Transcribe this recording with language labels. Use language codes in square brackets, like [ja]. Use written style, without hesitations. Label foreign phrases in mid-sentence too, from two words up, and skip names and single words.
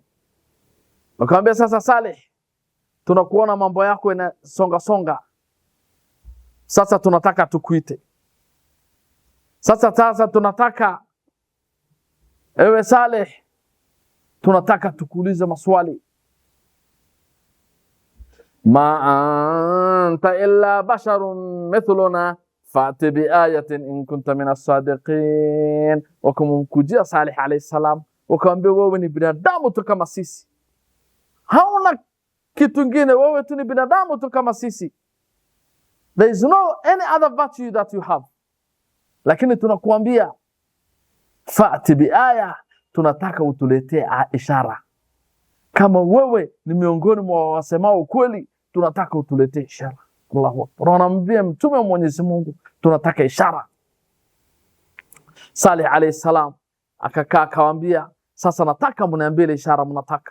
[sw] Wakamwambia, sasa Salih, tunakuona mambo yako inasonga songa. Sasa tunataka tukuite. Sasa tunataka ewe Salih, tunataka tukuulize maswali. [ar] ما أنت إلا بشر مثلنا فأت بآية إن كنت من الصادقين. [sw] Wakamkujia Salih [ar] عليه السلام [sw] wakamwambia, wewe ni binadamu tu kama sisi, hauna kitu kingine, wewe tu ni binadamu tu kama sisi. [en] There is no any other virtue that you have. [sw] Lakini tunakuambia [ar] فأت بآية, [sw] tunataka utuletee ishara. Kama wewe ni miongoni mwa wasemao kweli, tunataka utuletee ishara. [ar] الله أكبر. [sw] Wanamwambia mtume wa Mwenyezi Mungu, tunataka ishara. Saleh [ar] عليه السلام [sw] akakaa akawaambia, sasa nataka mniambie ile ishara mnataka.